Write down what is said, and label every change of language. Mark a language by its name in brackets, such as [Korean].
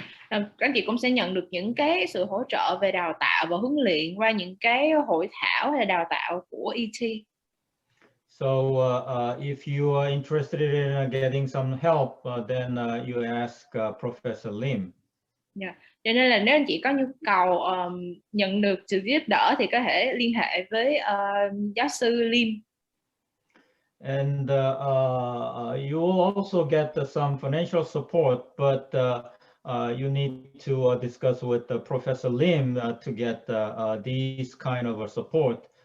[Vietnamese] Các anh chị cũng sẽ nhận được những cái sự hỗ trợ về đào tạo và huấn luyện qua những cái hội thảo hay đào tạo của ET. [English] So if you are interested in getting some help, then you ask Professor Lim. Yeah. [Vietnamese] Cho nên là nếu anh chị có nhu cầu nhận được sự giúp đỡ thì có thể liên hệ với giáo sư Lim. [English] And you will also get some financial support, but you need to discuss with Professor Lim to get these kind of support.